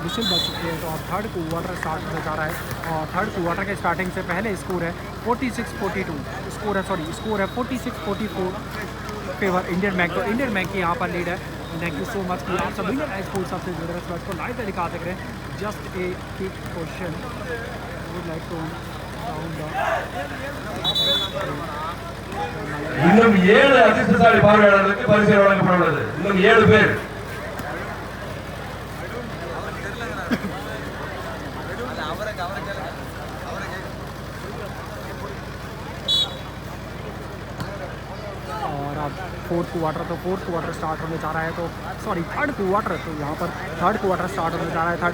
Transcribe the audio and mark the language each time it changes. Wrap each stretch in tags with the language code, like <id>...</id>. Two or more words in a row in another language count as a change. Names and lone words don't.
<hi>विशल बच चुके हैं तो अब</hi> <en>third quarter start</en> <hi>होने जा रहा है और</hi> <en>third quarter</en> <hi>के स्टार्टिंग से पहले स्कोर है 46-42 स्कोर है 46-44 फेवर इंडियन बैंक। तो इंडियन बैंक की यहाँ पर लीड है।</hi> <en>thank you so much</en> <hi>कि आप सब इंडियन स्पोर्ट्स सबसे जुड़े रहे मैच को लाइव पे दिखा सक रहे हैं।</hi> <en>just a quick question would like to</en> <ta>இன்னும் 7 அதிர்ஷ்டசாலி பார்வையாளர்களுக்கு பரிசு வழங்கப்பட உள்ளது. இன்னும் 7 பேர்.</ta> <hi>और अब</hi> <en>fourth quarter start</en> <hi>होने जा रहा है। तो</hi> <en>sorry third quarter,</en> <hi>तो यहाँ पर</hi> <en>third quarter start</en> <hi>होने जा रहा है।</hi>